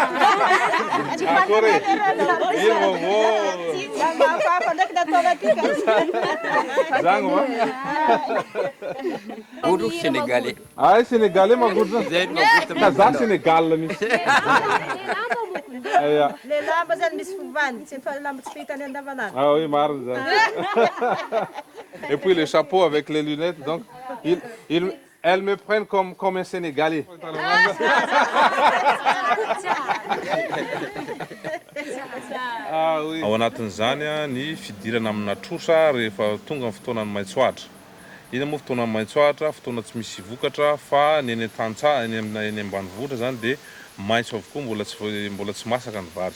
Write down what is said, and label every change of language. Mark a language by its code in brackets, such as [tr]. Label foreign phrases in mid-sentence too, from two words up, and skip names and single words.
[mg] Akory, ino Lamba hafahafa ndraiky nataona ty ka. Zagny va? Guru Sénégalais. Ay, Sénégalais magudra. Ka za Sénégal misy. Aya. Le lamba zany misy fovany, tsy fa lamba tsy fahitany andavanandro. [fr] Ah oui, marre ça. Et puis le chapeau avec les lunettes, donc elles me prennent comme un Sénégalais. Ah oui. [mg] Ao anatin'izany ny fidirana amina trosa rehefa tonga ny fotoanan'ny maitsoatra. Ina moa fotoanan'ny maitsoatra, fotoana tsy misy vokatra fa ny eny an-tantsaha, eny ambanivohitra zany de maitso avokoa mbola tsy masaka ny vary.